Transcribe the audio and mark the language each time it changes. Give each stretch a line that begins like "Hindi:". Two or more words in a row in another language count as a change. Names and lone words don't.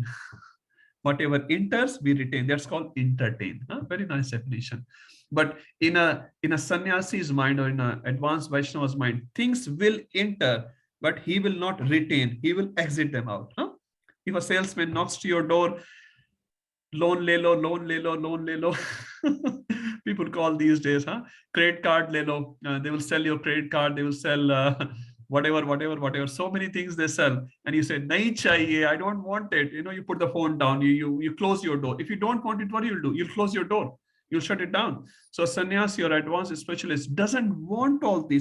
English: Whatever enters, we retain. That's called entertain. Very nice definition. But in a sannyasi's mind or in an advanced Vaishnava's mind, things will enter, but he will not retain. He will exit them out. If a salesman knocks to your door,
Hindi: लोन ले लो, लोन ले लो, लोन ले लो.
English: People call these days, credit card
Hindi: ले लो.
English: They will sell your credit card. They will sell whatever. So many things they sell, and you say,
Hindi: "नहीं चाहिए,
English: I don't want it." You put the phone down. You close your door. If you don't want it, what you'll do? You'll close your door. You'll shut it down. So sannyasi or advanced specialist doesn't want all these.